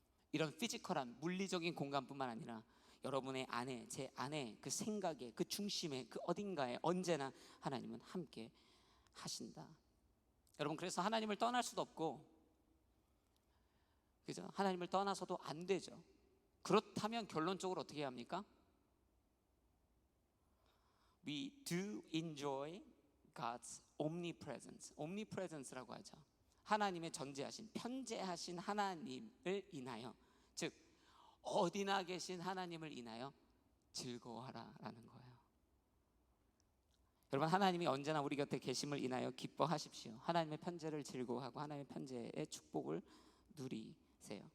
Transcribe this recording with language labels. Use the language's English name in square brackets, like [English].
[Korean] 이런 피지컬한 물리적인 공간뿐만 아니라 여러분의 안에, 제 안에, 그 생각에, 그 중심에, 그 어딘가에 언제나 하나님은 함께 하신다. 여러분, 그래서 하나님을 떠날 수도 없고, 그죠? 하나님을 떠나서도 안 되죠. 그렇다면 결론적으로 어떻게 해야 합니까? [English] We do enjoy God's omnipresence. [Korean] omnipresence라고 하죠. 하나님의 전제하신, 편재하신 하나님을 인하여, 즉 어디나 계신 하나님을 인하여 즐거워하라라는 거예요. 여러분, 하나님이 언제나 우리 곁에 계심을 인하여 기뻐하십시오. 하나님의 편재를 즐거워하고 하나님의 편재의 축복을 누리세요.